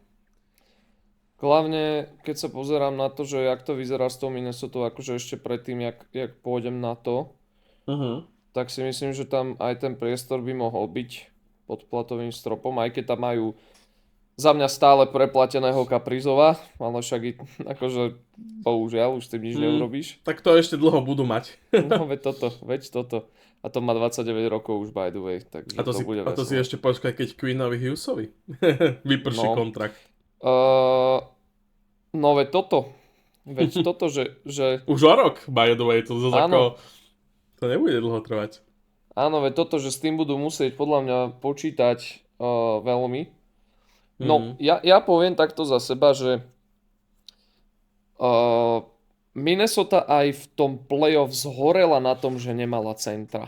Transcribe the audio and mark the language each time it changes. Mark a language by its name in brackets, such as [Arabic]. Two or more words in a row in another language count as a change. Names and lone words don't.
[Slovak] Hlavne, keď sa pozerám na to, že jak to vyzerá s tou Minnesota, akože ešte predtým, jak pôjdem na to, tak si myslím, že tam aj ten priestor by mohol byť pod platovým stropom, aj keď tam majú za mňa stále preplateného Kaprizova, ale však akože bohužiaľ, už s tým nič neurobíš. Tak to ešte dlho budú mať. No veď toto. A to má 29 rokov už [English] by the way, [Slovak] takže A to bude si veselé. ešte počkaj, keď Quinnovi Hughesovi vyprší No. kontrakt. No veď toto. Veď toto, že Už o rok, [English] by the way, [Slovak] to zase Áno. to nebude dlho trvať. áno, veď toto, že s tým budú musieť podľa mňa počítať veľmi. No, ja poviem takto za seba, že Minnesota aj v tom playoff zhorela na tom, že nemala centra.